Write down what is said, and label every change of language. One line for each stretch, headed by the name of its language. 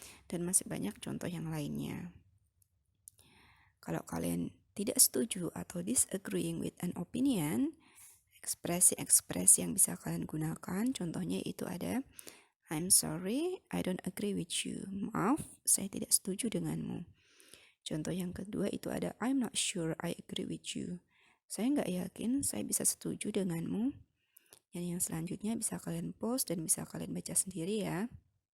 Indonesian: Dan masih banyak contoh yang lainnya. Kalau kalian tidak setuju atau
English: disagreeing with an opinion,
Indonesian: ekspresi-ekspresi yang bisa kalian gunakan, contohnya itu ada
English: I'm sorry, I don't agree with you.
Indonesian: Maaf, saya tidak setuju denganmu. Contoh yang kedua itu ada
English: I'm not sure I agree with you.
Indonesian: Saya nggak yakin saya bisa setuju denganmu. Dan yang selanjutnya bisa kalian post dan bisa kalian baca sendiri ya.